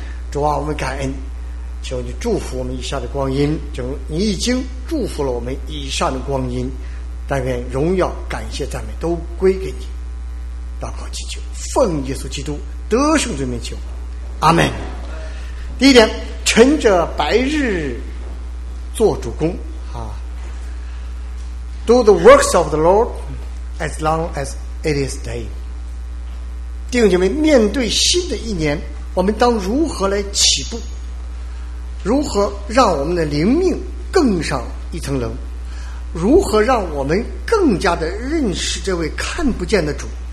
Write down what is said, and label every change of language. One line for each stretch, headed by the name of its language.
Chinese: 主啊，我们感恩，求你祝福我们以下的光阴，就你已经祝福了我们以上的光阴，但愿荣耀感谢赞美都归给你。祷告祈求奉耶稣基督得胜罪名求，阿们。第一点，晨着白日做主公啊。
English: Do the works of the Lord as long as it is day。
Chinese: 弟兄姐妹，面对新的一年，我们当如何来起步，如何让我们的灵命更上一层楼，如何让我们更加的认识这位看不见的主，